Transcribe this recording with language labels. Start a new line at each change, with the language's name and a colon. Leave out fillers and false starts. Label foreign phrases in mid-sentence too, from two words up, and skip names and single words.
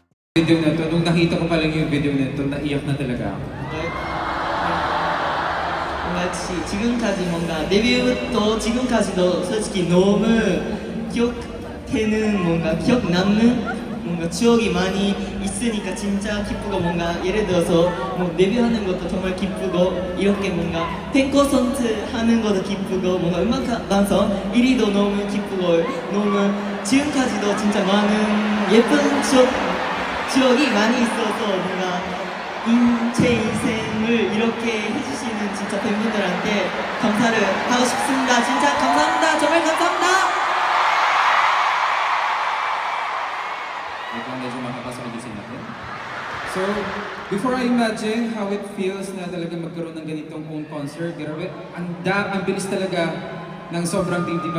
Filipino: Video na to, nung nakita ko pa lang yung video na to, naiyak na talaga ako.
Korean: 뭔가 지금까지 뭔가 데뷔부터 지금까지도 솔직히 너무 기억되는 뭔가 기억 남는 뭔가 추억이 많이 있으니까 진짜 기쁘고 뭔가 예를 들어서 뭐 데뷔하는 것도 정말 기쁘고 이렇게 뭔가 팬콘서트 하는 것도 기쁘고 뭔가 음악 방송 1위도 너무 기쁘고 너무 지금까지도 진짜 많은 예쁜 추억이 많이 있어서 뭔가 제 인생을 이렇게 해주시는 진짜 팬분들한테 감사를 하고 싶습니다. 진짜 감사합니다. 정말 감사합니다.
English: So, before I imagine how it feels
Filipino: na talaga magkaroon ng ganitong
English: own concert,
Filipino: grabe, ang bilis talaga ng sobrang team, diba?